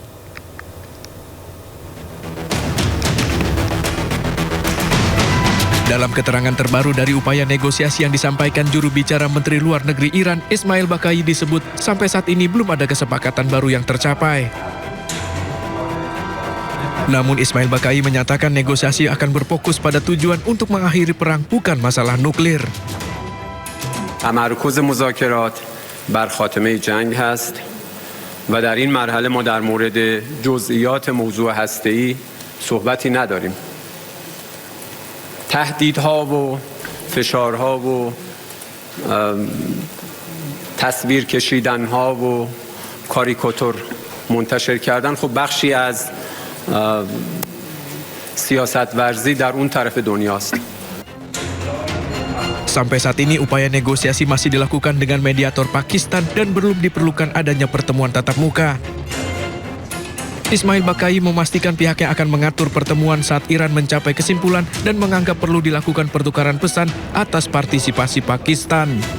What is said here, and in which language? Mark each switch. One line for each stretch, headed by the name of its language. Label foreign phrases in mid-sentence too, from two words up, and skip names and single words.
Indonesian: Dalam keterangan terbaru dari upaya negosiasi yang disampaikan juru bicara Menteri Luar Negeri Iran, Ismail Baqi, disebut sampai saat ini belum ada kesepakatan baru yang tercapai. Namun Ismail Baqi menyatakan negosiasi akan berfokus pada tujuan untuk mengakhiri perang, bukan masalah nuklir.
Persian: تمرکز مذاکرات بر خاتمه جنگ هست و در این مرحله ما در مورد جزئیات موضوع هسته‌ای صحبتی نداریم. تهدیدها و فشارها و تصویر کشیدنها و کاریکاتور منتشر کردن خب بخشی از سیاست ورزی در اون طرف دنیاست.
Indonesian: Sampai saat ini upaya negosiasi masih dilakukan dengan mediator Pakistan dan belum diperlukan adanya pertemuan tatap muka. Ismail Baqi memastikan pihaknya akan mengatur pertemuan saat Iran mencapai kesimpulan dan menganggap perlu dilakukan pertukaran pesan atas partisipasi Pakistan.